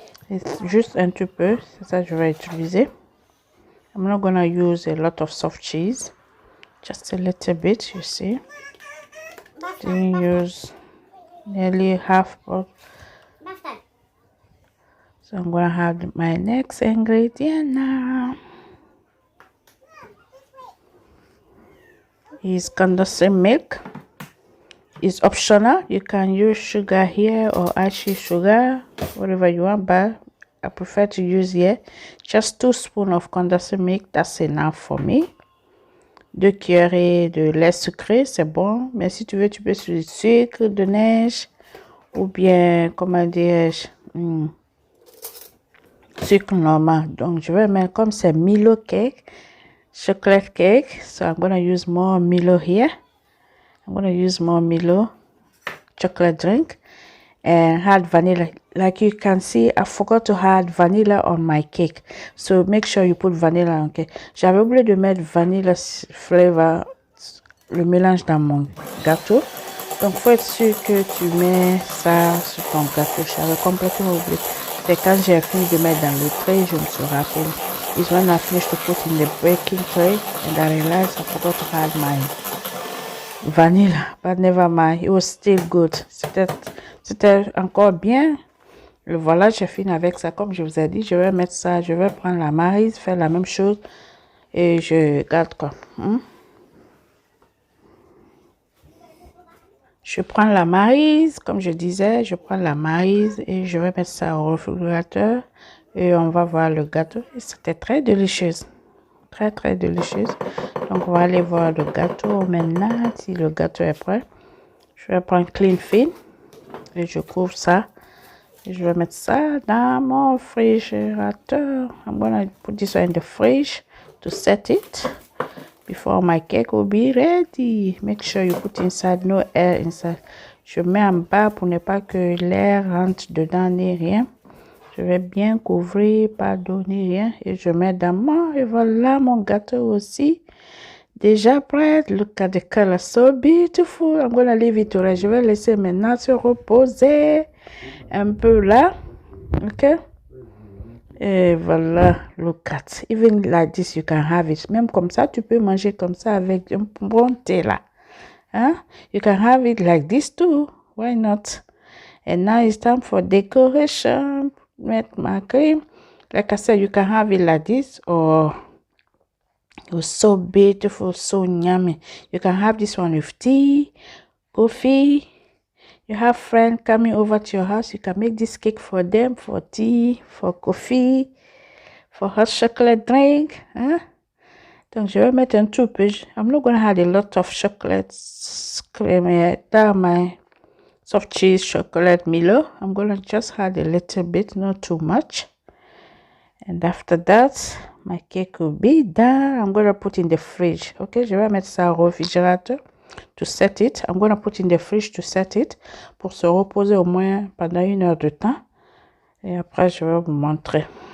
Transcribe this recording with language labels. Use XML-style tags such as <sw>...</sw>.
<fr>Et juste un petit peu. C'est ça que je vais utiliser.</fr> <en>I'm not gonna use a lot of soft cheese. Just a little bit, you see. Didn't use nearly half of. So I'm gonna have my next ingredient now. Is condensed milk. It's optional. You can use sugar here or actually sugar, whatever you want, but I prefer to use here just 2 spoons of condensed milk. That's enough for me.</en> <fr>2 cuillerées de lait sucré, c'est bon. Mais si tu veux, tu peux utiliser du sucre de neige ou bien, comment dirais-je, sucre normal. Donc, je vais mettre comme c'est Milo cake,</fr> <en>chocolate cake. So I'm gonna use more Milo here. I'm gonna use more Milo chocolate drink and add vanilla. Like you can see, I forgot to add vanilla on my cake. So make sure you put vanilla on cake.</en> <fr>J'avais oublié de mettre</fr> <en>vanilla flavor,</en> <fr>le mélange dans mon gâteau. Donc, faut être sûr que tu mets ça sur ton gâteau. J'avais complètement oublié. C'est quand j'ai fini de mettre dans le tray, je me suis rappelé.</fr> <en>It's when I finished to put in the baking tray and I realized I forgot to add my vanilla, but never mind, it was still good.</en> <fr>C'était encore bien. Le voilà, j'ai fini avec ça. Comme je vous ai dit, je vais mettre ça, je vais prendre la maryse, faire la même chose et je garde quoi. Je prends la maryse, comme je disais, je prends la maryse et je vais mettre ça au réfrigérateur et on va voir le gâteau. C'était très délicieux. Très délicieuse. Donc on va aller voir le gâteau maintenant. Si le gâteau est prêt, je vais prendre clean film et je couvre ça et je vais mettre ça dans mon réfrigérateur.</fr> <en>I'm gonna put this one in the fridge to set it before my cake will be ready. Make sure you put inside, no air inside.</en> <fr>Je mets en bas pour ne pas que l'air rentre dedans ni rien. Je vais bien couvrir, pas donner rien. Et je mets dans mon... Et voilà mon gâteau aussi. Déjà prêt.</fr> <en>Look at the color. So beautiful. I'm gonna leave it to rest.</en> <fr>Je vais laisser maintenant se reposer. Un peu là. Ok. Et voilà.</fr> <en>Look at. Even like this, you can have it.</en> <fr>Même comme ça, tu peux manger comme ça avec un bon thé là. Hein?</fr> <en>You can have it like this too. Why not? And now it's time for decoration. With my cream, like I said, you can have it like this or It was so beautiful, so yummy. You can have this one with tea, coffee. You have friends coming over to your house, you can make this cake for them, for tea, for coffee, for hot chocolate drink. Hein?</en> <fr>Donc, je vais mettre un tout peu.</fr> <en>I'm not going to have a lot of chocolate cream down my soft cheese chocolate Milo. I'm going to just add a little bit, not too much. And after that, my cake will be done. I'm going to put in the fridge.</en> <fr>Okay, je vais mettre ça au réfrigérateur.</fr> <en>To set it, I'm going to put in the fridge to set it</en> <fr>pour se reposer au moins pendant 1 heure de temps. Et après, je vais vous montrer.</fr>